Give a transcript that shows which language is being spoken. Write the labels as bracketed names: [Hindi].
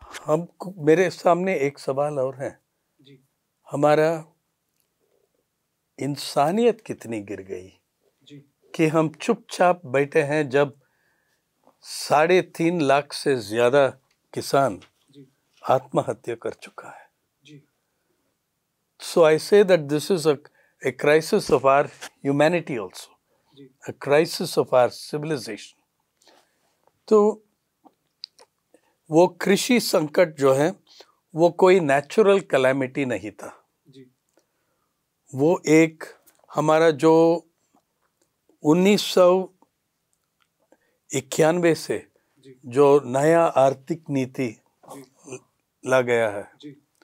[Hindi] मेरे सामने एक सवाल और है जी। हमारा इंसानियत कितनी गिर गई जी। कि हम चुपचाप बैठे हैं जब 3.5 लाख से ज्यादा किसान जी आत्महत्या कर चुका है जी। [English] So I say that this is a crisis of our humanity also, a crisis of our civilization. [Hindi] तो वो कृषि संकट जो है वो कोई नेचुरल कैलेमिटी नहीं था जी। वो एक हमारा जो 1991 से जो नया आर्थिक नीति ला गया है जी,